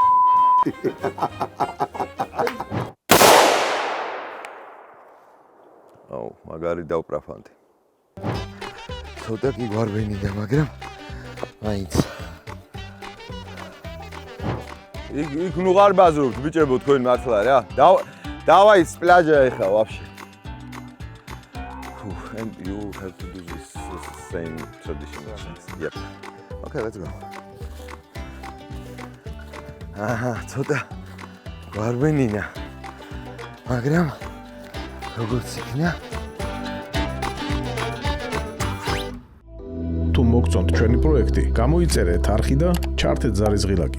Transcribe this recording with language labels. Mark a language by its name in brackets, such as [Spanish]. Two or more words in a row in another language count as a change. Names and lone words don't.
[Georgian] აუ, მაგარი დავპრაფანდი. ცოტა კი გვარბენიდა, მაგრამ მაინც. იქ ნუ არ ბაზრობთ ბიჭებო თქვენ მართლა რა. [Russian] Давай с пляжа ехал вообще. [English] And you have to do this same traditional things. Yep. Okay, let's go. [Georgian] ცოტა გვარბენინა. მაგრამ როგორც იქნა თუ მოგწონთ ჩვენი პროექტი, გამოიწერეთ არხი და ჩართეთ ზარიზღილაკი.